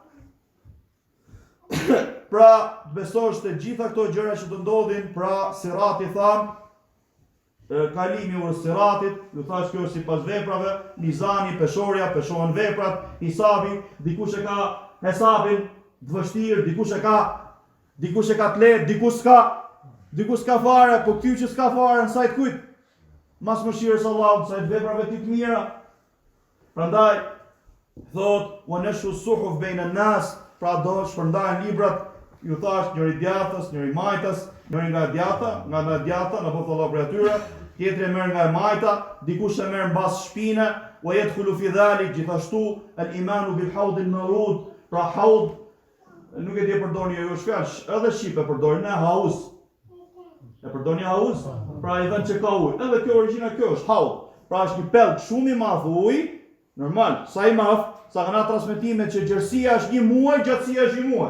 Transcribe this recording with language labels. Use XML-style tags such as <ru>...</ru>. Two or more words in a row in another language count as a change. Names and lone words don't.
<sq>Pra, besosh të gjitha këto gjëra që të ndodhin, pra Sirati thamë, kalimi ur Siratit, ju thash kjo është sipas veprave, mizani, peshorja, peshohen veprat, hisabi, dikush e ka hesabin të vështirë, dikush e ka të lehtë, dikush s'ka fare, po ky që s'ka fare në sajt kujt? Mas mëshirës Allahut, sajt veprave ti të mira. Prandaj thot,</sq> <ar>"ونشر صحف بين الناس",</ar> <sq>pra do shpërndajnë librat, ju thash njëri djathtës, njëri majtës, njëri nga djata, nga djata, në po Allah për atyre, tjetri e merr nga e majta, dikush e merr mbas shpine,</sq> <ar>ويدخل في ذلك</ar> <sq>gjithashtu</sq> <ar>الإيمان بالحوض المورود,</ar> <sq>pra haud nuk e di e përdorni ju shpesh, edhe shqip e përdorin në hauz. E përdorni hauz? Pra i vend që ka ujë. Edhe kjo origjina kjo është haud. Pra është një pellg shumë i madh ujë, normal, sa i madh, sa kanë transmetime që gjerësia është 1 muaj, gjatësia është 1 muaj.</sq>